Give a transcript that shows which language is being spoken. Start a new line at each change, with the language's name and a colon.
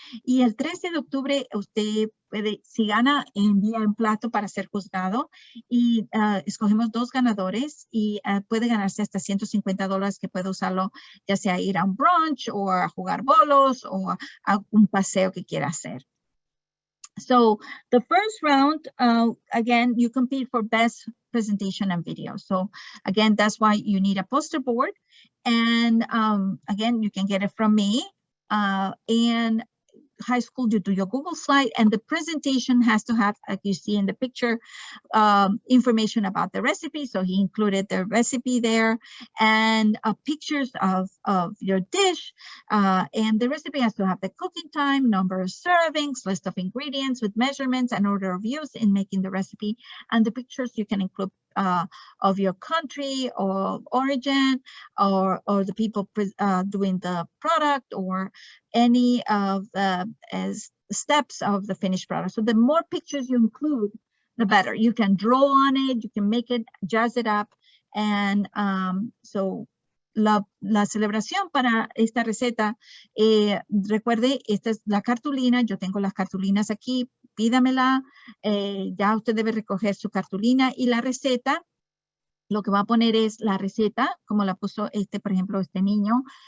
Spanish: Y el 13 de octubre usted puede, si gana, envía un plato para ser juzgado. Y escogemos 2 ganadores y puede ganarse hasta $150 que puede usarlo ya sea a ir a un brunch o a jugar bolos o a un paseo que quiera hacer.
English: So the first round, again, you compete for best presentation and video. So again, that's why you need a poster board. And again, you can get it from me. And high school, you do your Google slide, and the presentation has to have, like you see in the picture, information about the recipe. So he included the recipe there, and pictures of your dish. And the recipe has to have the cooking time, number of servings, list of ingredients with measurements, and order of use in making the recipe. And the pictures you can include of your country or origin, or the people doing the product, or any of the steps of the finished product. So the more pictures you include, the better. You can draw on it, you can make it, jazz it up. And so
Spanish: la celebración para esta receta, recuerde, esta es la cartulina. Yo tengo las cartulinas aquí, pídamela. Ya usted debe recoger su cartulina, y la receta, lo que va a poner es la receta, como la puso por ejemplo, este niño,